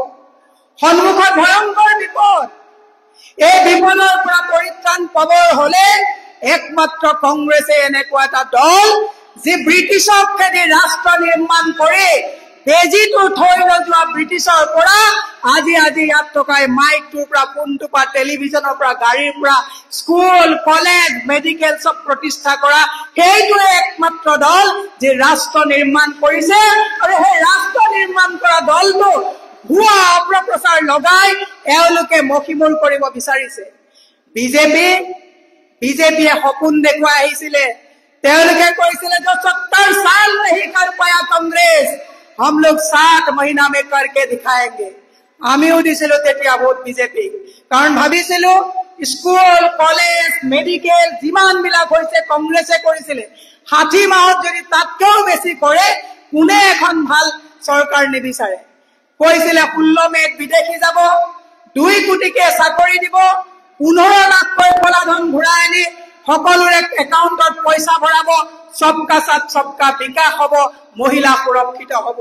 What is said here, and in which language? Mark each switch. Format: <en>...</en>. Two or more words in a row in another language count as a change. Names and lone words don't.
<as>সন্মুখত ভয়ংকৰ বিপদ, এই বিপদৰ পৰা পৰিত্ৰাণ পাবৰ হলে একমাত্ৰ কংগ্ৰেছে এনেকুৱা এটা দল যি ব্ৰিটিছক খেদি ৰাষ্ট্ৰ নিৰ্মাণ কৰি বেজিটো থৈ নোযোৱা ব্ৰিটিছৰ পৰা আজি ইয়াত থকা মাইকটোৰ পৰা ফোনটোৰ পৰা টেলিভিছনৰ পৰা গাড়ীৰ পৰা স্কুল কলেজ মেডিকেল চব প্ৰতিষ্ঠা কৰা সেইটোৱে একমাত্ৰ দল যি ৰাষ্ট্ৰ নিৰ্মাণ কৰিছে। আৰু সেই ৰাষ্ট্ৰ নিৰ্মাণ কৰা দলটো ভুৱা অপপ্ৰচাৰ লগাই এওঁলোকে মখিমূৰ কৰিব বিচাৰিছে। বিজেপিয়ে সপোন দেখুৱাই আহিছিলে, তেওঁলোকে কৈছিলে যে</as> <hi>70 साल नहीं कर पाया कांग्रेस, हम लोग 7 महीना में करके दिखाएंगे।</hi> <as>আমিও দিছিলো তেতিয়া ভোট বিজেপি, কাৰণ ভাবিছিলো স্কুল কলেজ মেডিকেল যিমান বিলাক হৈছে কংগ্ৰেছে কৰিছিলে, 60 মাহত যদি তাতকেও বেছি কৰে কোনে এখন ভাল চৰকাৰ নিবিচাৰে। কৈছিলে 16 মেত বিদেশী যাব, 2 কোটিকে চাকৰি দিব, 15 লাখকৈ কলাধন ঘূৰাই আনি সকলোৰে একাউণ্টত পইচা ভৰাব,</as> <hi>सबका साथ सबका विकास</hi> <as>হ'ব, মহিলা সুৰক্ষিত হ'ব।</as>